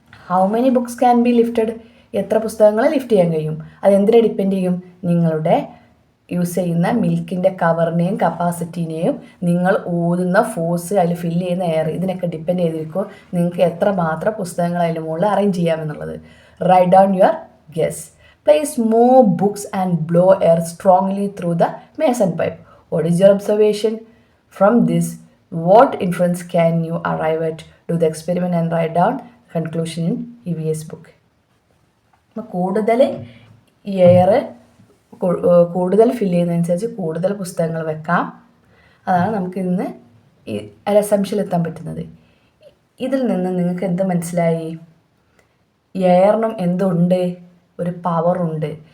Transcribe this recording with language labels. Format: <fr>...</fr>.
<en>How many books can be lifted?</en> <ml>എത്ര പുസ്തകങ്ങൾ lift ചെയ്യാൻ കഴിയും? അതെന്തിനെ ഡിപ്പെൻഡ് ചെയ്യും? നിങ്ങളുടെ യൂസ് ചെയ്യുന്ന മിൽക്കിൻ്റെ കവറിനെയും കപ്പാസിറ്റീനെയും നിങ്ങൾ ഊതുന്ന ഫോഴ്സ്, അതിൽ ഫില്ല് ചെയ്യുന്ന എയർ, ഇതിനൊക്കെ ഡിപ്പെൻഡ് ചെയ്തിരിക്കും നിങ്ങൾക്ക് എത്രമാത്രം പുസ്തകങ്ങൾ അതിൻ്റെ മുകളിൽ arrange ചെയ്യാമെന്നുള്ളത്.</ml> <en>Write down your guess. Place more books and blow air strongly through the mason pipe. What is your observation? From this, what inference can you arrive at? Do the experiment and write down conclusion in EVS book.</en> <ml>കൂടുതൽ air കൂടുതൽ fill ചെയ്യുന്നതനുസരിച്ച് കൂടുതൽ പുസ്തകങ്ങൾ വെക്കാം. അതാണ് നമുക്ക് ഇന്ന് ഈ അസംഷനിലെത്താൻ പറ്റുന്നത്. ഇതിൽ നിന്ന് നിങ്ങൾക്ക് എന്ത് മനസ്സിലായി? എയറിനും എന്തുണ്ട്? ഒരു പവറുണ്ട്.</ml>